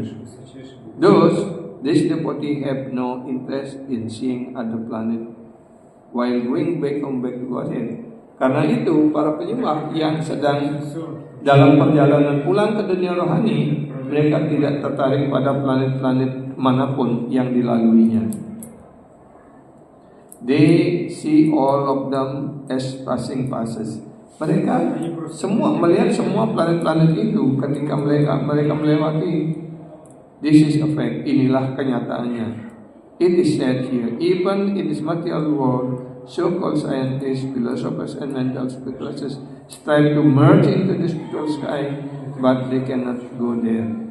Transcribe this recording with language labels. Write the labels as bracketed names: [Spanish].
[Russian] Высочайший Бог. [English] Thus, this devotee have no interest in seeing other planet while going back to Godhead. [Indonesian] Karena itu, para penyembah yang sedang dalam perjalanan pulang ke dunia rohani, mereka tidak tertarik pada planet-planet manapun yang dilaluinya. [English] They see all of them as passing passes. [Indonesian] Mereka semua melihat semua planet-planet itu ketika mereka melewati. [English] This is a fact. [Indonesian] Inilah kenyataannya. [English] It is said here, even in this material world, so-called scientists, philosophers, and mental speculators strive to merge into the spiritual sky, but they cannot go there.